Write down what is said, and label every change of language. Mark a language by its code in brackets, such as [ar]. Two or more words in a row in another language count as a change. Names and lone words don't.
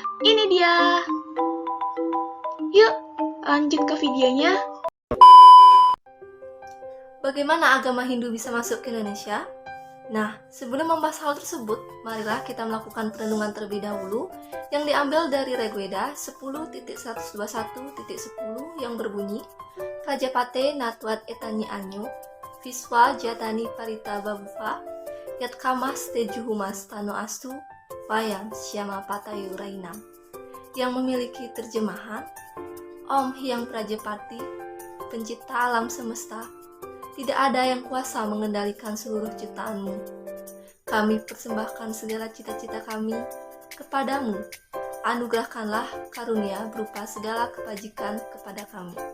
[id] Ini dia. Yuk, lanjut ke videonya. Bagaimana agama Hindu bisa masuk ke Indonesia? Nah, sebelum membahas hal tersebut, marilah kita melakukan perenungan terlebih dahulu yang diambil dari Rigveda [sa] 10.121.10 [id] yang berbunyi [sa] प्रजापते नत्वत् एतानि अन्यो विश्वा जातानि परिता बभूव यत्कामास् तेजुहुमस् तनो अस्तु वयं स्याम पतयो रयीणाम्, [id] yang memiliki terjemahan Om Hyang Prajapati, pencipta alam semesta, tidak ada yang kuasa mengendalikan seluruh ciptaanmu. Kami persembahkan segala cita-cita kami kepadamu. Anugerahkanlah karunia berupa segala kebajikan kepada kami.